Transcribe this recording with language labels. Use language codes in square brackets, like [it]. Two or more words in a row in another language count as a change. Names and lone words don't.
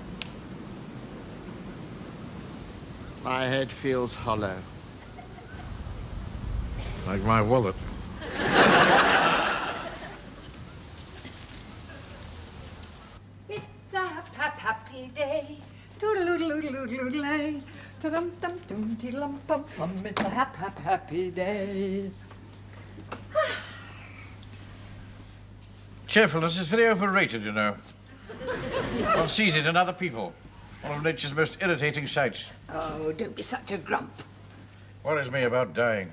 [en] My head feels hollow. Like my wallet. It's a happy day. Toodle-oodle-oodle-oodle-oodle-ay. Ta-dum-dum-dum-dee-dum-bum-bum. It's a happy day. Cheerfulness is very overrated, you know. One sees it in other people. One of nature's most irritating sights. Oh, don't be such a grump. Worries me about dying.